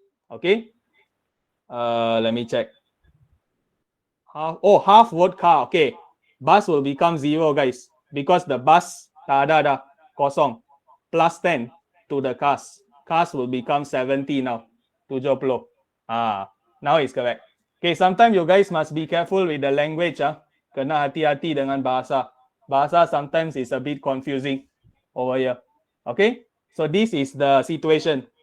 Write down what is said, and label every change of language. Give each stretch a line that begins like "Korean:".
English: Okay, let me check. Half vote car. Okay, bus will become 0, guys, because the bus
Malay: tak ada dah, kosong.
English: Plus 10 to the cars. Cars will become 70 now. 70. Now it's correct. Okay, sometimes you guys must be careful with the language.
Malay: Kena hati-hati dengan bahasa.
English: Bahasa sometimes is a bit confusing over here. Okay, so this is the situation.